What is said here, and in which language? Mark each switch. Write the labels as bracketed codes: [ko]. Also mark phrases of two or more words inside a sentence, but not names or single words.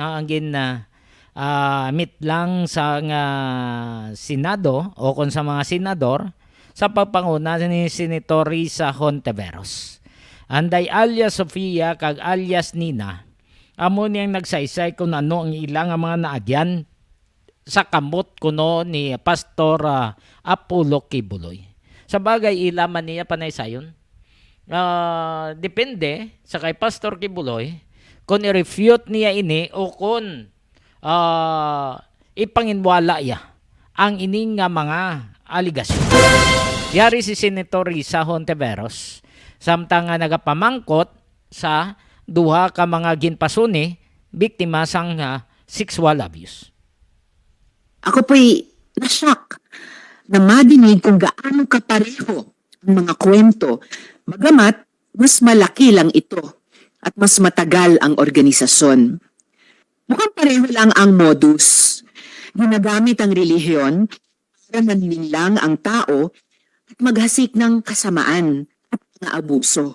[hil] Ang meet lang sa Senado o kung sa mga senador sa pagpanguna ni Senator Risa Hontiveros. Anday alias Sofia kag alias Nina, amo niyang nagsaysay kung ano ang ilang mga naagyan sa kamot kuno ni Pastor Apollo Kibuloy. Sa bagay ilaman niya panay sayon. Depende sa kay Pastor Kibuloy kung i-refute niya ini o kung ipanginwala ya ang ining nga mga aligasyon. Yari si Senator Risa Hontiveros samtang nga nagapamangkot sa duha ka mga ginpasuni biktima sang [en] sexual abuse. [tl] Ako po'y na-shock na madinig kung gaano kapareho ang mga kwento, bagamat mas malaki lang ito at mas matagal ang organisasyon. Mukhang pareho lang ang modus. Ginagamit ang relihiyon para manlinlang ang tao at maghasik ng kasamaan at mga abuso.